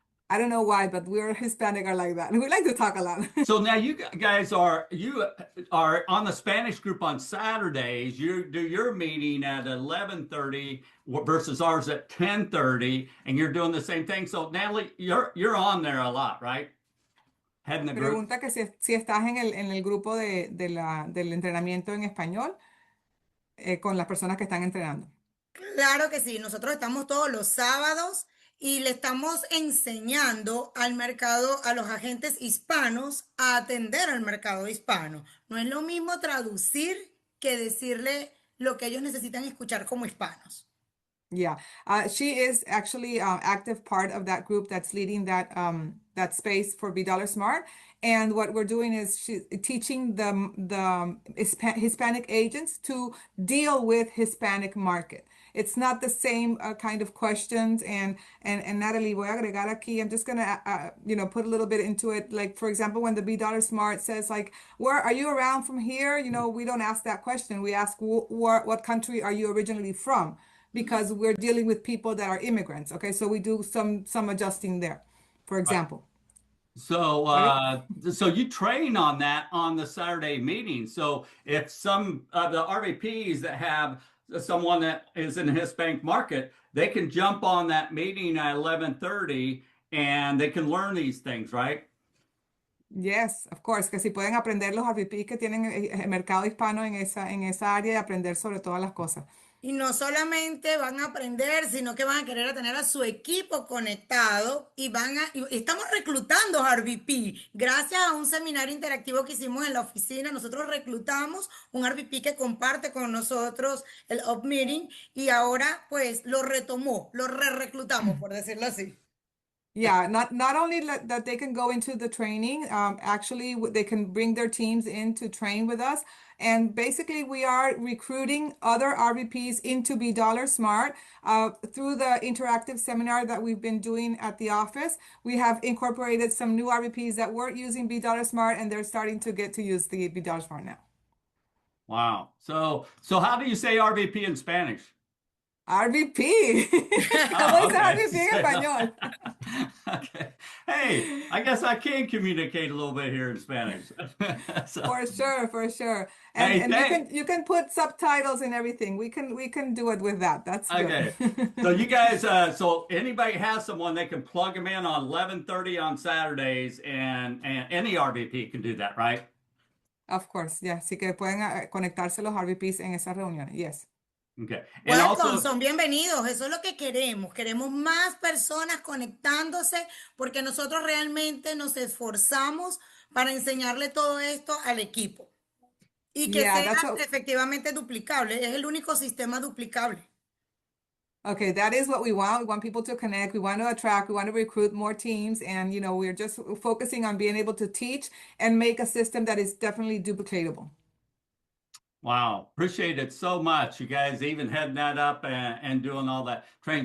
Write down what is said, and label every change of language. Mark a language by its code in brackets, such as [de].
[en] I don't know why, but we're Hispanic are like that. We like to talk a lot. So now you guys are on the Spanish group on Saturdays. You do your meeting at 11:30 versus ours at 10:30, and you're doing the same thing. So Natalie, you're on there a lot, right? Heading the group. [es] Pregunta que si estás en el grupo del entrenamiento en español con las personas que están entrenando. Claro que sí, nosotros estamos todos los sábados y le estamos enseñando al mercado, a los agentes hispanos, a atender al mercado hispano. No es lo mismo traducir que decirle lo que ellos necesitan escuchar como hispanos. [en] Yeah, she is actually active part of that group that's leading that space for BdollarSmart. And what we're doing is she's teaching the Hispanic agents to deal with Hispanic market. It's not the same kind of questions. [es] And Natalie, voy a agregar aquí. [en] I'm just gonna put a little bit into it. Like for example, when the BdollarSmart says like, "Where are you around from here?" We don't ask that question. We ask, "What country are you originally from?" Because we're dealing with people that are immigrants. Okay, so we do some adjusting there, for example. So, Right? so you train on that on the Saturday meeting. So if some of the RVPs that have someone that is in the Hispanic market, they can jump on that meeting at 11:30 and they can learn these things, right? Yes, of course, [es] que si pueden aprender los RVPs que tienen el mercado hispano en esa área y aprender sobre todas las cosas. Y no solamente van a aprender, sino que van a querer tener a su equipo conectado y y estamos reclutando RVP. Gracias a un seminario interactivo que hicimos en la oficina, nosotros reclutamos un RVP que comparte con nosotros el Up Meeting y ahora pues lo retomó, lo reclutamos, por decirlo así. [en] Yeah, not only that they can go into the training, actually they can bring their teams in to train with us. And basically we are recruiting other RVPs into BdollarSmart through the interactive seminar that we've been doing at the office. We have incorporated some new RVPs that weren't using BdollarSmart and they're starting to get to use the BdollarSmart now. Wow. So how do you say RVP in Spanish? RVP. [es] ¿Cómo dice RVP en español? [en] Okay. Hey, I guess I can communicate a little bit here in Spanish. So, For sure. Hey, And you can put subtitles and everything. We can do it with that. That's okay. good. So you guys, so anybody has someone, they can plug them in on 11:30 on Saturdays, and any RVP can do that, right? Of course, yeah. [es] Sí que pueden conectarse los RVPs en esas reuniones. [en] Yes. Okay. And Welcome, also, [es] son bienvenidos, eso es lo que queremos. Queremos más personas conectándose porque nosotros realmente nos esforzamos para enseñarle todo esto al equipo y que [en] Yeah, [es] sea [en] that's what, [es] efectivamente duplicable. Es el único sistema duplicable. [en] okay, that is what we want. We want people to connect. We want to attract. We want to recruit more teams. And, we're just focusing on being able to teach and make a system that is definitely duplicatable. wow, appreciate it so much. You guys even heading that up and doing all that training.